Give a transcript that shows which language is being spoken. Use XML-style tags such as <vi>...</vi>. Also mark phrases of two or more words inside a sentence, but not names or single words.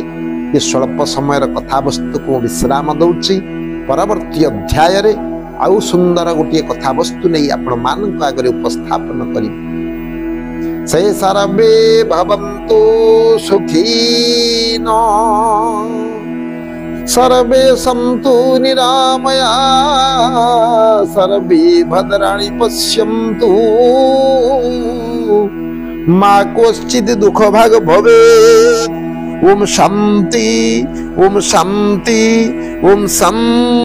<or>ଏ ସ୍ୱଳ୍ପ ସମୟର କଥାବସ୍ତୁକୁ ମୁଁ ବିଶ୍ରାମ ଦଉଛି। ପରବର୍ତ୍ତୀ ଅଧ୍ୟାୟରେ ଆଉ ସୁନ୍ଦର ଗୋଟିଏ କଥାବସ୍ତୁ ନେଇ ଆପଣମାନଙ୍କ ଆଗରେ ଉପସ୍ଥାପନ କରିବି।</or> <sa>ସେ ସର୍ବେ ଭବନ୍ତୁ ସୁଖୀନ, सर्वे सन्तु निरामया, सर्वे भद्राणि पश्यन्तु, मा कश्चित् दुःखभाग् भवेत्। ओम शांति, ओम शांति, ओम शांति।</sa>